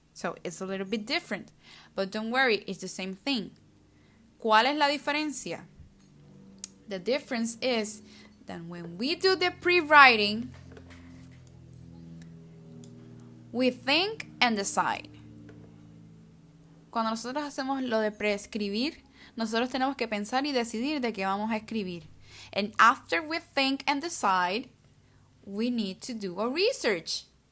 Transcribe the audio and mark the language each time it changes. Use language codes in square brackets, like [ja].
[en] So it's a little bit different. But don't worry, it's the same thing. [es] ¿Cuál es la diferencia? [en] The difference is that when we do the pre-writing, we think and decide. [es] Cuando nosotros hacemos lo de preescribir, nosotros tenemos que pensar y decidir de qué vamos a escribir. [en] And after we think and decide, we need to do a research.